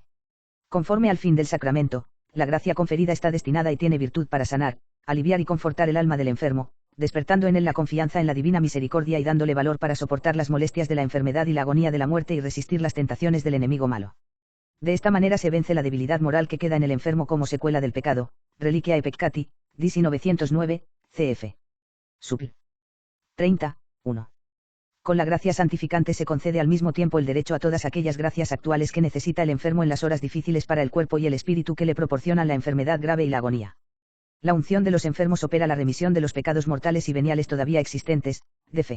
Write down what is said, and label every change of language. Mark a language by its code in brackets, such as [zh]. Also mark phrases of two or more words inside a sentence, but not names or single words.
[es] Conforme al fin del sacramento, la gracia conferida está destinada y tiene virtud para sanar, aliviar y confortar el alma del enfermo, despertando en él la confianza en la divina misericordia y dándole valor para soportar las molestias de la enfermedad y la agonía de la muerte y resistir las tentaciones del enemigo malo. De esta manera se vence la debilidad moral que queda en el enfermo como secuela del pecado, [la] reliquiae peccati, DC 909, cf. [es] Sub. 30, 1. Con la gracia santificante se concede al mismo tiempo el derecho a todas aquellas gracias actuales que necesita el enfermo en las horas difíciles para el cuerpo y el espíritu que le proporcionan la enfermedad grave y la agonía. La unción de los enfermos opera la remisión de los pecados mortales y veniales todavía existentes, de fe.